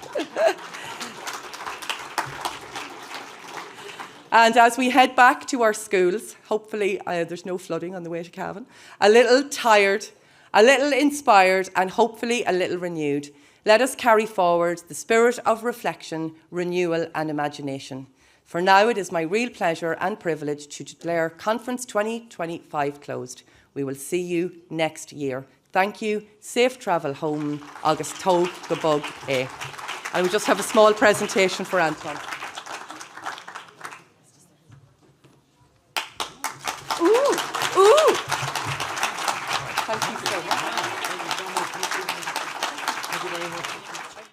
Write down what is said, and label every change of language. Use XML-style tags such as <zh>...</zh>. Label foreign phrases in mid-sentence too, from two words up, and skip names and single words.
<en>And as we head back to our schools, hopefully there's no flooding on the way to Cavan, a little tired, a little inspired, and hopefully a little renewed, let us carry forward the spirit of reflection, renewal and imagination. For now, it is my real pleasure and privilege to declare Conference 2025 closed. We will see you next year. Thank you. Safe travel home.</en> <ga>Agus Tóg go bug é.</ga> <en>And we just have a small presentation for Anton. Ooh. Thank you so much. Thank you very much.</en>